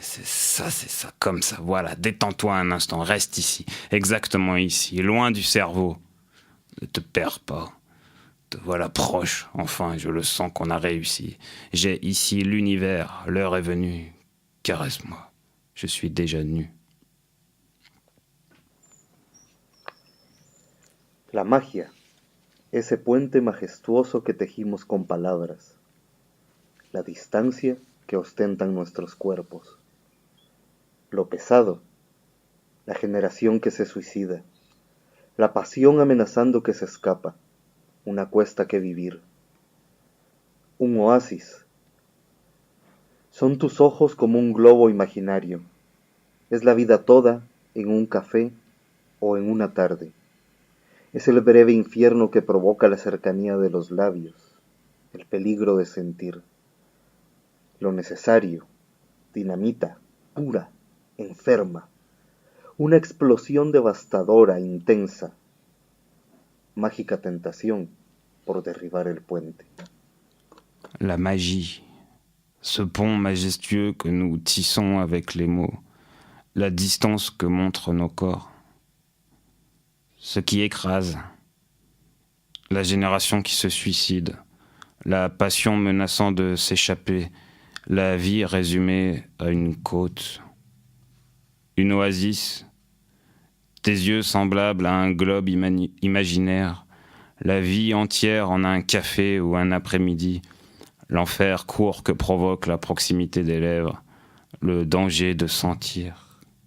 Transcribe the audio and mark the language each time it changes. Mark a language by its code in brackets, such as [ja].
[fr] C'est ça, comme ça, voilà, détends-toi un instant, reste ici, exactement ici, loin du cerveau, ne te perds pas. Te voilà proche, enfin, je le sens qu'on a réussi. J'ai ici l'univers, l'heure est venue. Caresse-moi, je suis déjà nu. [es] La magia, ese puente majestuoso que tejimos con palabras, la distancia que ostentan nuestros cuerpos, lo pesado, la generación que se suicida, la pasión amenazando que se escapa, una cuesta que vivir, un oasis. Son tus ojos como un globo imaginario, es la vida toda en un café o en una tarde. Es el breve infierno que provoca la cercanía de los labios, el peligro de sentir. Lo necesario, dinamita, pura, enferma. Una explosión devastadora, intensa. Mágica tentación por derribar el puente. [fr] La magie, ce pont majestueux que nous tissons avec les mots, la distance que montrent nos corps. Ce qui écrase, la génération qui se suicide, la passion menaçant de s'échapper, la vie résumée à une côte, une oasis, tes yeux semblables à un globe imaginaire, la vie entière en un café ou un après-midi, l'enfer court que provoque la proximité des lèvres, le danger de sentir.